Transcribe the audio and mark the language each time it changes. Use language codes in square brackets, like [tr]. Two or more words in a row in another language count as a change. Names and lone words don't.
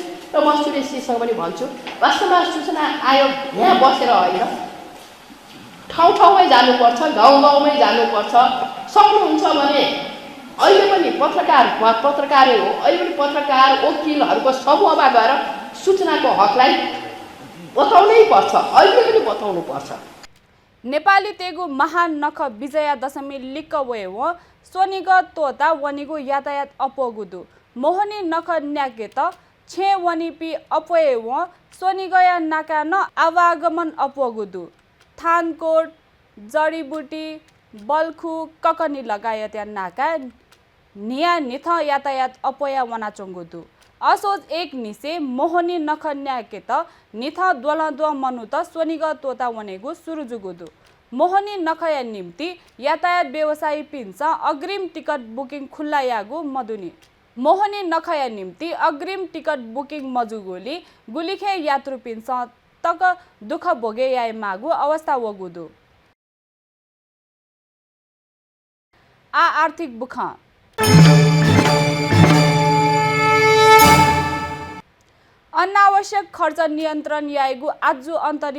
[ne] र म सुरेशजीसँग पनि भन्छु, वास्तवमा सूचना आयोग यहाँ बसेर होइन, ठाउँ ठाउँमै जानुपर्छ, गाउँ गाउँमै जानुपर्छ। सक्नुहुन्छ भने अहिले पनि पत्रकारै हो, अहिले पनि पत्रकार वकिलहरूको समूहमा गएर सूचनाको हकलाई बताउनै पर्छ, अहिले पनि बताउनु पर्छ। [new] नेपाली तेगु महान नख विजया दशमी लिक्क वेव सोनिग तोता वनिगु यातायात अपोगुदु मोहनी नख न्याकेत छे वनिपी अपोएव सोनिगया नाका न आवागमन अपोगुदु थानकोट जडीबुटी बल्खु ककनी लगायत या नाका निया निथ यातायात अपोया वनाचोंगुदु असोज 1 निसे मोहनी नख न्याकेत निथ द्वलद्व मनुत सोनिग तोता वनेगु सुरुजुगुदु मोहनी नखया निम्ति यातायात व्यवसायी पिन्छ अग्रिम [en] ticket booking [new] खुल्ला यागु मधुनी मोहनी नखया निम्ति अग्रिम [en] ticket booking [new] मजुगोली गुलिखे यात्रु पिन्छ तक दुख भोगे याय मागु अवस्था वगुदु आर्थिक बुख अनावश्यक खर्च नियन्त्रण यागु आजु अन्तरिम